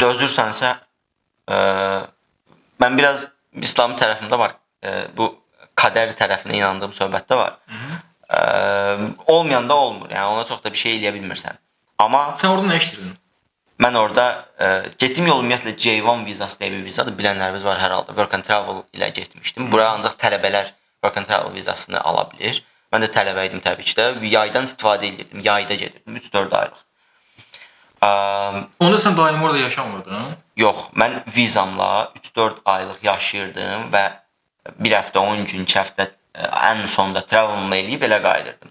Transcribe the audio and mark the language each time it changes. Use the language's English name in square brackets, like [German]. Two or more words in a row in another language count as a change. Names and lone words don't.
[Azerbaijani] Dözürsənsə, mən biraz İslam tərəfində var, bu qədər tərəfinə inandığım söhbətdə var. Olmayanda olmur, yəni ona çox da bir şey eləyə bilmirsən. Amma sən orada nə işləyirdin? Mən orada getdiyim yol ümumiyyətlə J1 vizası deyə bir vizadır. Bilənləriniz var hər halda. Work and Travel ilə getmişdim. Buraya ancaq tələbələr Work and Travel vizasını ala bilir. Mən də tələbə idim təbii ki də. Yaydan istifadə edirdim. Yayda gedirdim 3-4 aylıq. Onda sən daimi orada yaşamırdın? Yox, mən vizamla 3-4 aylıq yaşayırdım və bir həftə, 10 gün, 2 həftə ən sonunda travel eləyib elə qayıdırdım.